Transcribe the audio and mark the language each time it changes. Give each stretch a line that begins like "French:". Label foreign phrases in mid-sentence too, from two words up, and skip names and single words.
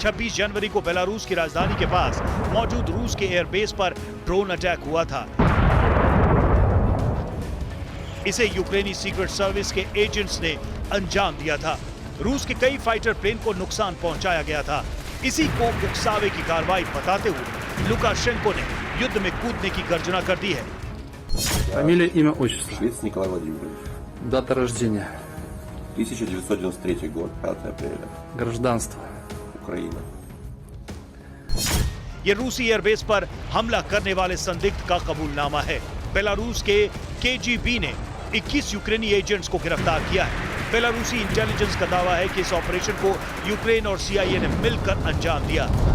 Hindi: 26 जनवरी को बेलारूस की राजधानी के पास मौजूद रूस के एयरबेस पर
English: drone attack
Hindi: हुआ था। इसे यूक्रेनी
English: secret service
Hindi: के एजेंट्स ने अंजाम दिया था। रूस के कई
English: fighter plane
Hindi: को नुकसान पहुंचाया गया था। इसी को उकसावे की कार्रवाई बताते हुए लुकाशेंको ने युद्ध में कूदने की गर्जना कर दी है।
Russian: Фамилия, имя, отчество. Швец Николай Владимирович. Дата рождения. 1993 год, 5 апреля. Гражданство. Украина.
Hindi: ये रूसी एयरबेस पर हमला करने वाले संदिग्ध का कबूलनामा है। बेलारूस के केजीबी ने 21 यूक्रेनी एजेंट्स को गिरफ्तार किया है। बेलारूसी इंटेलिजेंस का दावा है कि इस ऑपरेशन को यूक्रेन और सीआईए ने मिलकर अंजाम दिया।